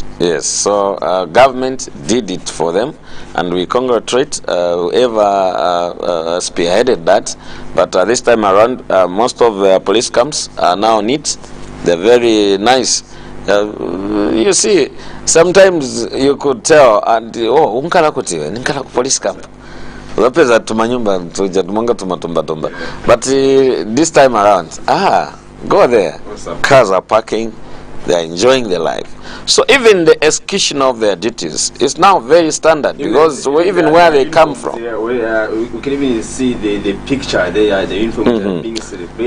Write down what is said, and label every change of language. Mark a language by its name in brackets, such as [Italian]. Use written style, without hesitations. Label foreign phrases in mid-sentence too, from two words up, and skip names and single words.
[English] Yes, so government did it for them, and we congratulate whoever spearheaded that. But this time around, most of the police camps are now neat. They're very nice. You see, sometimes you could tell, and [Swahili] unkala kutiwe, ninkala police camp. Unapeza tumanyumba tujatumanga tumatumba. [English] But this time around, go there. Cars are parking. they are enjoying their life. So even the execution of their duties is now very standard, because even where they come from. We can even see the picture there, the uniform being celebrated.